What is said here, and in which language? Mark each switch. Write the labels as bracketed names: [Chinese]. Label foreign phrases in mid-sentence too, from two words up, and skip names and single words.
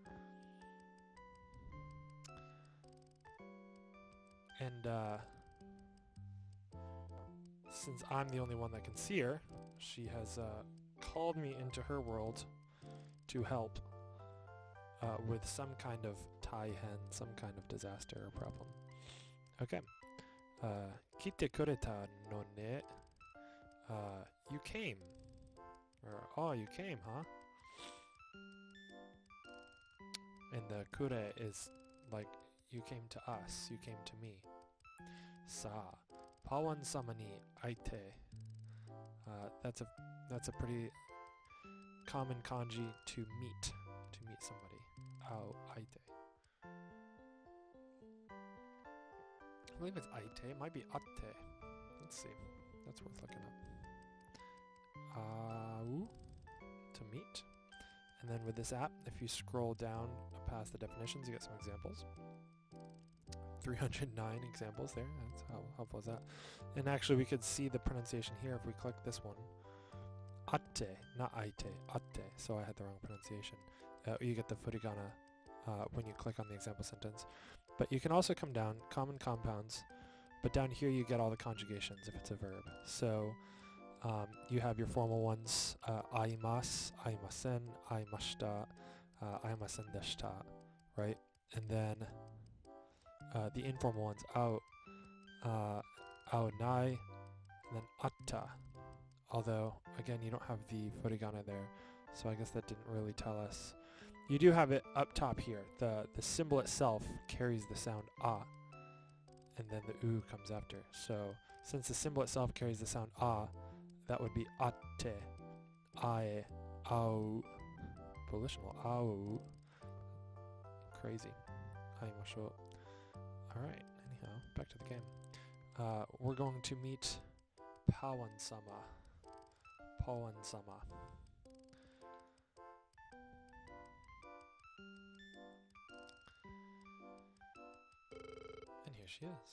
[English] And since I'm the only one that can see her, she has called me into her world to help with some kind of tai-hen, some kind of disaster or problem. [Japanese] Okay. Kite kureta no ne. [English] You came. Or, oh, you came, huh? And the kure is like, you came to us, you came to me. [Japanese] Sa. Pawan sama ni aite. [English] That's a pretty common kanji to meet somebody. [Japanese] Ao aite. [English] I believe it's aite. It might be atte. Let's see. That's worth looking up. Au, to meet. And then with this app, if you scroll down past the definitions, you get some examples. 309 examples there. That's how helpful is that? And actually, we could see the pronunciation here if we click this one. Atte, not aite, atte. So I had the wrong pronunciation. You get the furigana when you click on the example sentence. But you can also come down, common compounds, but down here you get all the conjugations if it's a verb. So you have your formal ones, [Japanese] aimasu, aimasen, aimashita, aimasen deshita, [English] right? And then the informal ones, [Japanese] ao, ao nai, [English] and then atta. Although, again, you don't have the furigana there, so I guess that didn't really tell us. You do have it up top here. The symbol itself carries the sound a, and then the u comes after. So since the symbol itself carries the sound a, that would be [Japanese] atte, ae, au, [English] volitional, au. Crazy. Aimashou. Alright, anyhow, back to the game. We're going to meet Pawan-sama. Pawan-sama. And here she is.